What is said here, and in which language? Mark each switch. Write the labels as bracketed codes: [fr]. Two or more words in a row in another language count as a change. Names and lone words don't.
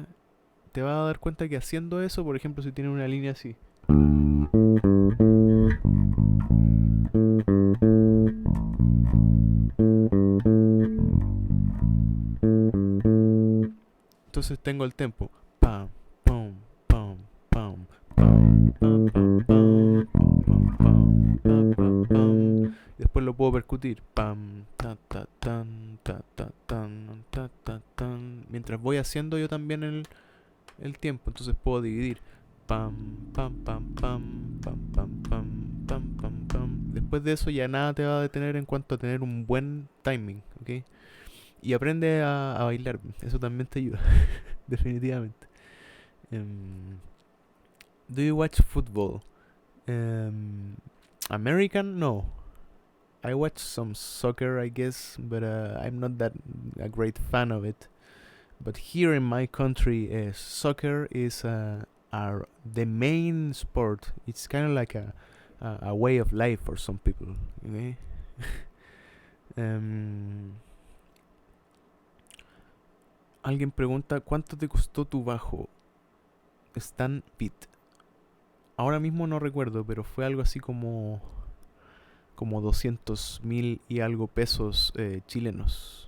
[es] Te vas a dar cuenta que haciendo eso, por ejemplo, si tienes una línea así, entonces tengo el tempo. Pam, pam, pam, pam, pam, pam, pam, pam, pam, pam, pam, pam. Después lo puedo percutir. Pam, ta, ta, tan, ta, ta, tan, ta, ta, tan. Mientras voy haciendo yo también el tiempo, entonces puedo dividir. Pam, pam, pam, pam, pam, pam, pam, pam, pam, pam. Después de eso ya nada te va a detener en cuanto a tener un buen timing, ¿ok? Y aprende a bailar, eso también te ayuda, definitivamente. [en] Do you watch football? American? No. I watch some soccer, I guess, but I'm not that a great fan of it. But here in my country, soccer is the main sport. It's kind of like a way of life for some people. Okay? [es] Alguien pregunta, ¿cuánto te costó tu bajo? Stan Pitt. Ahora mismo no recuerdo, pero fue algo así como 200.000 y algo pesos chilenos.